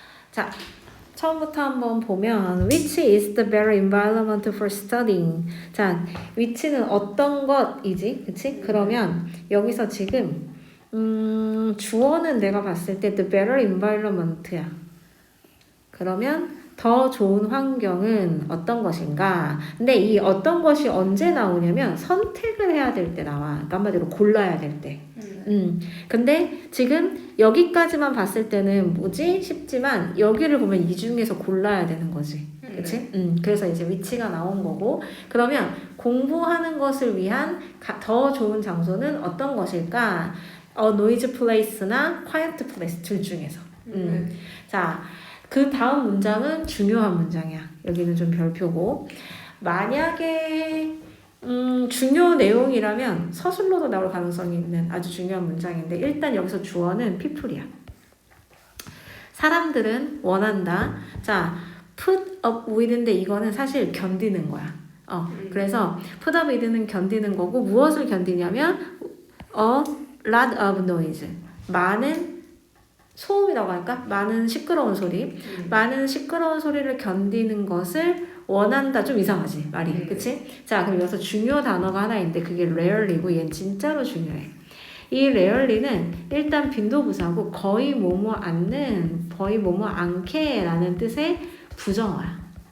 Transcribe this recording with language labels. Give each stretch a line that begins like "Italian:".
Korean: 자, 처음부터 한번 보면
English: which is the better environment for studying.
Korean: 자, which는 어떤 것이지? 그치? 그러면 여기서 지금 주어는 내가 봤을 때
English: the better environment
Korean: 야. 그러면 더 좋은 환경은 어떤 것인가? 근데 이 어떤 것이 언제 나오냐면 선택을 해야 될 때 나와. 그러니까 한마디로 골라야 될 때. 근데 지금 여기까지만 봤을 때는 뭐지? 쉽지만 여기를 보면 이 중에서 골라야 되는 거지. 그치? 그래서 이제 위치가 나온 거고. 그러면 공부하는 것을 위한 더 좋은 장소는 어떤 것일까?
English: noise place
Korean: 나
English: quiet place
Korean: 둘 중에서. 자, 그 다음 문장은 중요한 문장이야. 여기는 좀 별표고. 만약에 중요 내용이라면 서술로도 나올 가능성이 있는 아주 중요한 문장인데 일단 여기서 주어는 people이야. 사람들은 원한다. 자,
English: put up with
Korean: 인데 이거는 사실 견디는 거야. 그래서 put up with는 견디는 거고 무엇을 견디냐면
English: a lot of noise.
Korean: 많은 소음이라고 할까? 많은 시끄러운 소리. 많은 시끄러운 소리를 견디는 것을 원한다. 좀 이상하지 말이. 그치? 자, 그럼 여기서 중요 단어가 하나 있는데 그게 rarely고 얘는 진짜로 중요해. 이 rarely는 일단 빈도부사고 거의 뭐뭐 않는, 거의 뭐뭐 않게 라는 뜻의 부정어야.